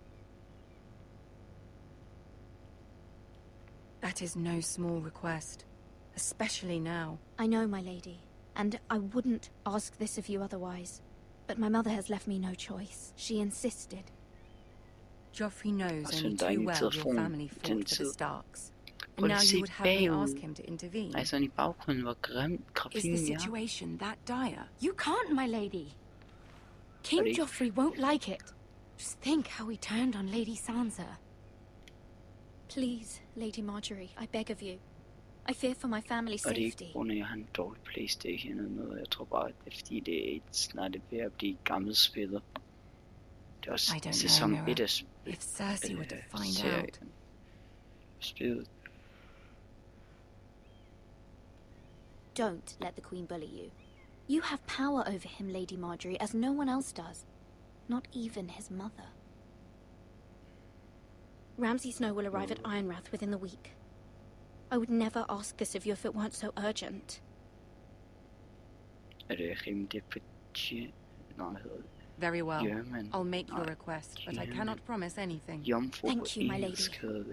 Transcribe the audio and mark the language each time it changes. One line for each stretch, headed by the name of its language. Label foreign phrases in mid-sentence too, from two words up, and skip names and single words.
English: That is no small request, especially now. I know, my lady, and I wouldn't ask this of you otherwise. But my mother has left me no choice. She insisted. Joffrey knows only too well your family fought for the Starks. And now you would have me ask him to intervene.
Danish: Altså, i baggrunden var grim.
English: Is the situation that dire? You can't, my lady. King Joffrey won't like it. Just think how he turned on Lady Sansa. Please, Lady Marjorie, I beg of you. I fear for my family's
Danish: Og det er ikke
English: safety.
Danish: grund af, at han dårlig Playstation eller noget. Jeg tror bare, at det er fordi, det er snart ved at blive gammelt spillet. Det er også sæson 1 af
English: If Cersei were to find
Danish: serien.
English: out.
Danish: Spillet.
English: Don't let the Queen bully you. You have power over him, Lady Marjorie, as no one else does. Not even his mother. Ramsay Snow will arrive at Ironrath within the week. I would never ask this of you if it weren't so urgent.
Danish: Er det rimelig på
English: Very well. German. I'll make your request, but I cannot promise anything. Thank you, my lady.